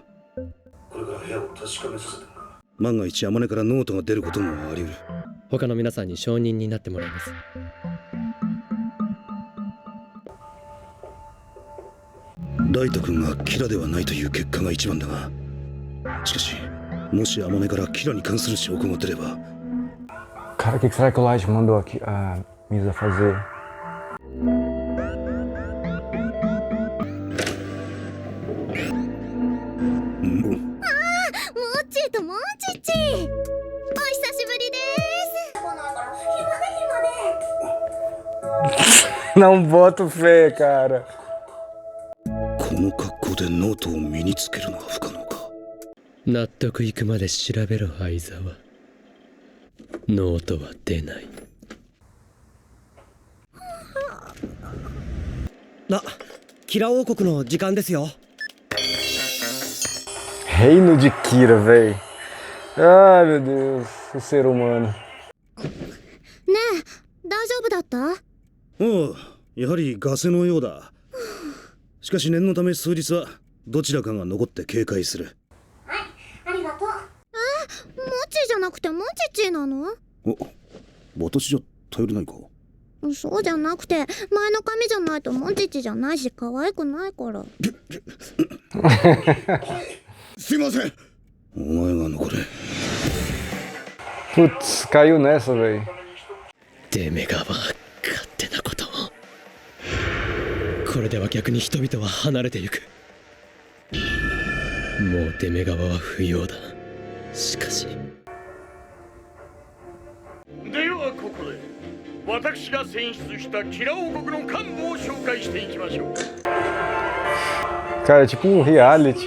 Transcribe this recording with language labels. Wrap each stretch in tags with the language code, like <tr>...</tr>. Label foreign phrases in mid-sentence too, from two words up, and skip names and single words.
<ja>これから部屋を確かめさせてもらう。万が一天音からノートが出ることもあり得る。他の皆さんに承認になってもらいます。ライト君がキラではないという結果が一番だが、しかしもし天音からキラに関する証拠が出れば。</ja> <pt>Cara, o que será que o Light mandou aqui a Misa fazer?</pt> <ja>モッチーとモンチッチ、お久しぶりです。</ja> <pt>Não boto fé, cara.</pt> <ja>この格好でノートを身につけるのは不可能か。納得いくまで調べろ相沢。ノートは出ない。キラ王国の時間ですよ。</ja> <pt>Reino de Kira, véi. Ai, meu Deus. O ser humano.</pt> <ja>ねえ、大丈夫だった？おう、やはりガセのようだ。しかし念のため数日はどちらかが残って警戒する。ありがとう。モッチーじゃなくてモンチッチなの？お、私じゃ頼れないか。そうじゃなくて、前の髪じゃないとモンチッチじゃないし可愛くないから。すいません。お前が残れ。</ja> <pt>Putz, caiu nessa, véi.</pt> <ja>デメガは勝手なことを。これでは逆に人々は離れてゆく。もうデメガは不要だ。しかし。ではここで私私が選出したキラ王国の幹部を紹介していきましょう。</ja> <pt>Cara, é tipo um reality.</pt>